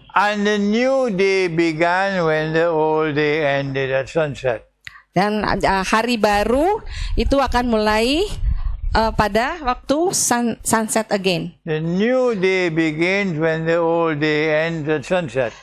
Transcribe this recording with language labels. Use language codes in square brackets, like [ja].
[en] And the new day began when the old day ended at sunset. [id] Dan hari baru itu akan mulai pada waktu [en] sunset again. The new day begins when the old day ends at sunset.